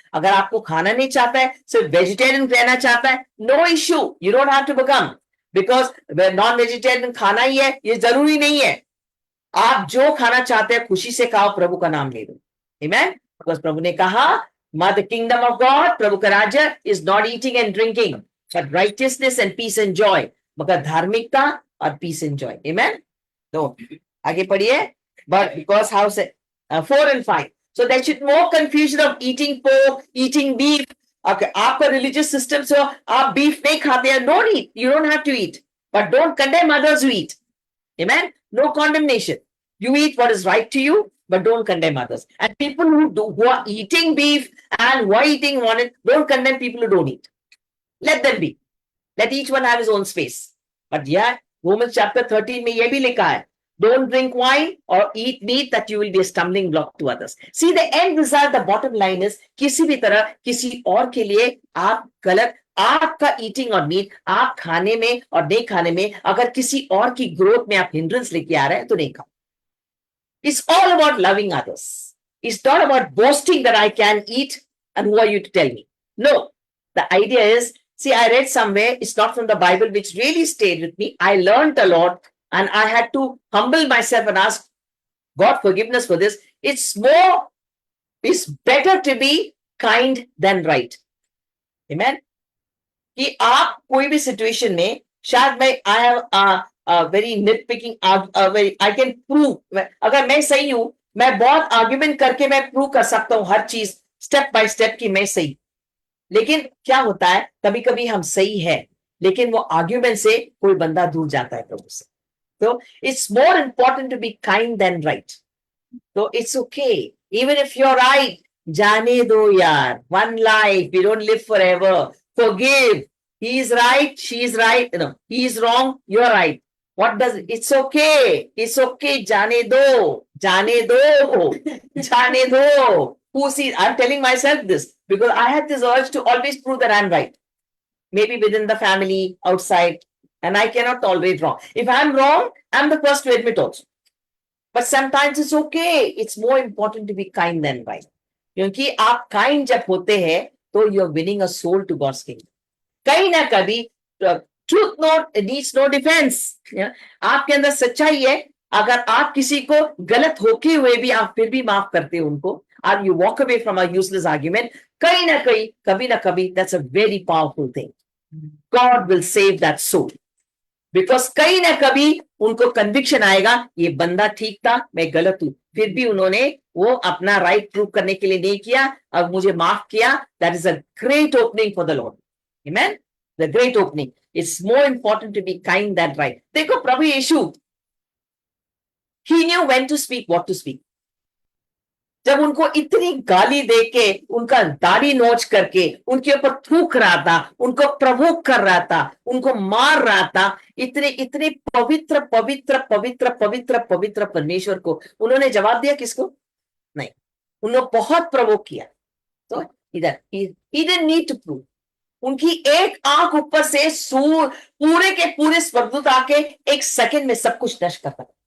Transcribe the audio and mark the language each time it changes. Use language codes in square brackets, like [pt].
[hi] अगर आपको खाना नहीं चाहता है, सिर्फ वेजिटेरियन रहना चाहता है, [en] no issue, you don't have to become, [hi] because non vegetarian खाना ही है, ये जरूरी नहीं है. आप जो खाना चाहते हैं खुशी से खाओ, प्रभु का नाम ले दो. आमेन. [en] because [hi] प्रभु ने कहा, [en] the kingdom of God, [hi] प्रभु का राज्य [en] Is not eating and drinking, but righteousness and peace and joy. [hi] मगर धार्मिकता और [en] Peace and joy. [hi] आमेन. तो आगे पढ़िए. [en] But because how say 4 and 5, so there should more confusion of eating pork, eating beef. [hi] Okay, आपका religious system से आप beef नहीं खाते हैं, [en] don't eat. You don't have to eat, but don't condemn others who eat. Amen. No condemnation. You eat what is right to you, but don't condemn others. And people who are eating beef and who are eating one, don't condemn people who don't eat. Let them be. Let each one have his own space. But yeah, Romans chapter 13 [hi] में ये भी लिखा है, [en] don't drink wine or eat meat that you will be a stumbling block to others. See, the end result, the bottom line is, [hi] किसी भी तरह किसी और के लिए आप गलत, आपका ईटिंग और मीट, आप खाने में और नहीं खाने में अगर किसी और की ग्रोथ में आप हिंड्रेंस लेके आ रहे हैं तो नहीं खाओ. [en] It's all about loving others. It's not about boasting that I can eat and who are you to tell me. No. The idea is, see, I read somewhere, it's not from the Bible, which really stayed with me. I learned a lot and I had to humble myself and ask God forgiveness for this. It's better to be kind than right. Amen. [hi] कि आप कोई भी situation में, शायद मैं [en] I have very nitpicking, I can prove, [hi] अगर मैं सही हूं, मैं बहुत आर्ग्यूमेंट करके मैं प्रूव कर सकता हूं हर चीज स्टेप बाय स्टेप कि मैं सही। लेकिन क्या होता है, कभी कभी हम सही है, लेकिन वो आर्ग्यूमेंट से कोई बंदा दूर जाता है प्रभु से। [en] तो it's more important to be kind than right. तो it's okay, even if you are right, [hi] जाने दो यार, [en] One life, we don't live forever, forgive. He is right, she is right, no, he is wrong, you are right. What does it's okay, it's okay, [hi] जाने दो, जाने दो, जाने दो। [en] Who sees? I'm telling myself this because I had this urge to always prove that I'm right, maybe within the family, outside, and I cannot tolerate wrong. If I'm wrong, I'm the first to admit also, but sometimes it's okay. It's more important to be kind than right, [hi] क्योंकि आप kind जब होते हैं तो [en] you're winning a soul to God's kingdom. [hi] कहीं ना कभी [en] truth needs no defense. [hi] आपके अंदर सच्चाई है, अगर आप किसी को गलत होके हुए भी आप फिर भी माफ करते हो उनको, और [en] you walk away from a useless argument, [hi] कहीं ना कहीं, कभी ना कभी, [en] that's a very powerful thing. God will save that soul. [hi] Because कहीं ना कभी उनको कन्विक्शन आएगा, ये बंदा ठीक था, मैं गलत हूं, फिर भी उन्होंने वो अपना राइट प्रूव करने के लिए नहीं किया, अब मुझे माफ किया। [en] That is a great opening for the Lord. Amen, the great opening. It's more important to be kind than right. [hi] देखो प्रभु यीशु, [en] He knew when to speak, what to speak. [hi] जब उनको इतनी गाली देके, उनका दाढ़ी नोच करके उनके ऊपर थूक रहा था, उनको प्रवोक कर रहा था, उनको मार रहा था, इतने इतने पवित्र पवित्र पवित्र पवित्र पवित्र परमेश्वर को उन्होंने जवाब दिया? किसको? नहीं, उन्होंने बहुत प्रवोक किया। तो इधर [en] he didn't need to prove. [hi] उनकी एक आंख ऊपर से पूरे के पूरे स्वर्गदूत आके एक सेकंड में सब कुछ नष्ट करता।